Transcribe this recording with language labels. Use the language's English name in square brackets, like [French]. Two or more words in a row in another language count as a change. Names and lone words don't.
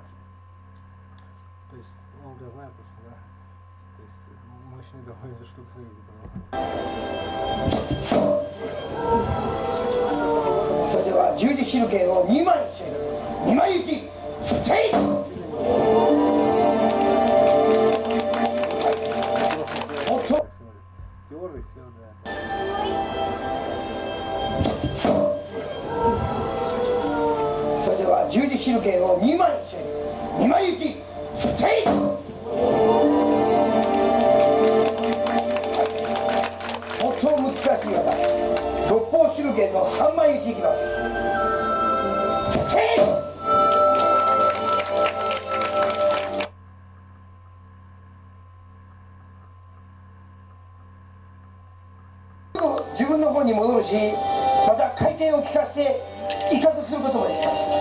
[Russian] То есть, ну я знаю просто, да. То есть мощный довольно штука стоит. [Japanese] それでは十字手裏剣を2枚して2枚打ちせい [Russian] Теория, все, да. [Japanese] それでは十字手裏剣を2枚して2枚打ちせい最も難しい技六方手裏剣の3枚打ちいきますせい 自分の方に戻るし、また回転を利かせて威嚇することもできます。